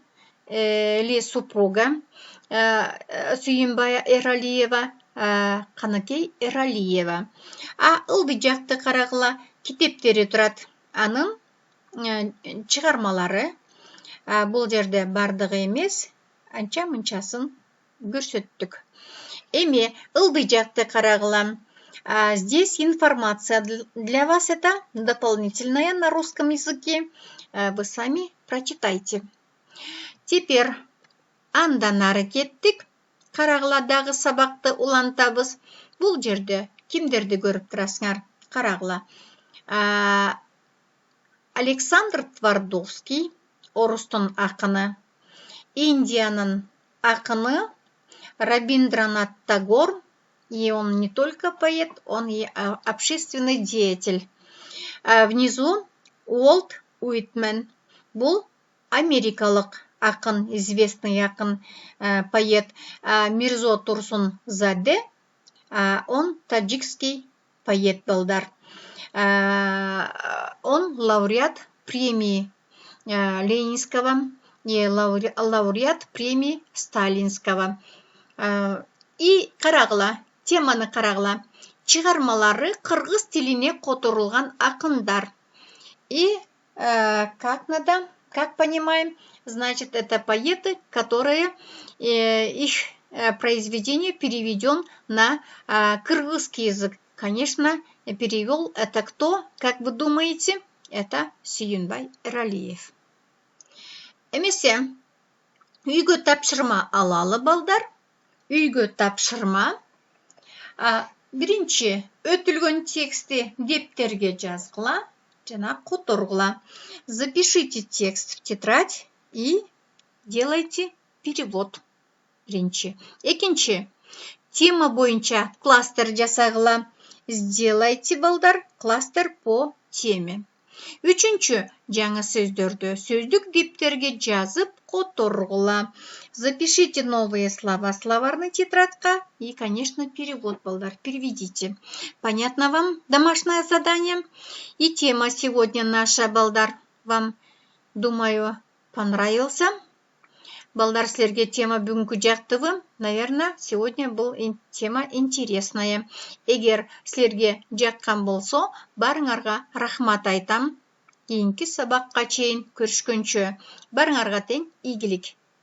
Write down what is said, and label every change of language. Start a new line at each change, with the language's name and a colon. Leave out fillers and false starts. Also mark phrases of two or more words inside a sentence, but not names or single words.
Kyrgyz: Или супруга Сүйүнбай Эралиева, Каныкей Эралиева. Ылдый жакты карагыла китептери турат. Анын чыгармалары. Бул жерде бардыгы эмес, анча-мынчасын көрсөттүк. Эми ылдый жакты карагыла.
Russian: Здесь информация для вас, это дополнительная на русском языке. Вы сами прочитайте. Теперь
Kyrgyz: андан ары кеттик. Карагыладагы сабакты улантабыз. Бул жерде кимдерди көрүп турасыңар? Карагыла. Александр Твардовский, орустун акыны. Индиянын акыны Рабиндранат Тагор.
Russian: И он не только поэт, он и общественный деятель. Внизу Уолт Уитмен.
Kyrgyz: Бул америкалык акын, известный акын, поэт. Мирзо Турсунзаде.
Russian: Он таджикский поэт балдар. Он лауреат премии Ленинского и лауреат премии Сталинского.
Kyrgyz: И карагыла, теманы карагыла. Чыгармалары кыргыз тилине которулган акындар.
Russian: И как понимаем, значит, это поэты, которые их произведение переведен на кыргызский язык. Конечно, перевел это кто? Как вы думаете? Это Сүйүнбай Эралиев.
Kyrgyz: Эмесе, үйгө тапшырма алалы балдар. Үйгө тапшырма. Биринчи өтүлгөн тексти дептерге жазгыла, жана которгула.
Russian: Запишите текст в тетрадь и делайте перевод.
Kyrgyz: Биринчи. Экинчи, тема боюнча кластер жасагыла.
Russian: Сделайте, балдар, кластер по теме.
Kyrgyz: Үчүнчү, жаңы сөздөрдү сөздүк дептерге жазып которгула.
Russian: Запишите новые слова словарный тетрадка и, конечно, перевод, балдар, переведите. Понятно вам домашнее задание? И тема сегодня наша, балдар, вам, думаю, понравился.
Kyrgyz: Балдар, силерге тема бүгүнкү жактыбы?
Russian: Наверное, сегодня был тема интересная.
Kyrgyz: Эгер силерге жаккан болсо, барыңарга рахмат айтам. Кийинки сабакка чейин көрүшкөнчө. Барыңарга тең ийгилик.